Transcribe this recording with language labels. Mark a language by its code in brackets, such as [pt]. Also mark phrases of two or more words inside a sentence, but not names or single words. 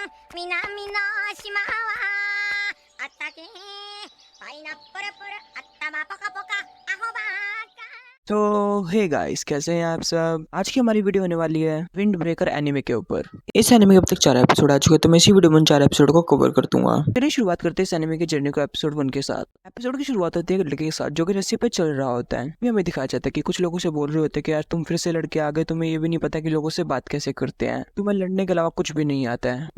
[ja] 南の島はあったけパイナップルプル頭ポカポカアホバーカ [hi] तो [en] hey guys, [hi] कैसे हैं आप सब। आज की हमारी वीडियो होने वाली है विंड ब्रेकर एनिमे के ऊपर। इस एनिमे के अब तक 4 एपिसोड आ चुके हैं, तो मैं इसी वीडियो में 4 एपिसोड को कवर कर दूंगा। फिर शुरुआत करते हैं इस एनिमे की जर्नी को एपिसोड 1 के साथ। एपिसोड की शुरुआत होती है एक लड़के के साथ जो कि रस्सी पे चल रहा होता है। भी हमें दिखाया जाता है कि कुछ लोगों से बोल रहे होते हैं कि यार तुम फिर से लड़के आ गए, तुम्हें ये भी नहीं पता कि लोगों से बात कैसे करते हैं, तुम्हें लड़ने के अलावा कुछ भी नहीं आता है।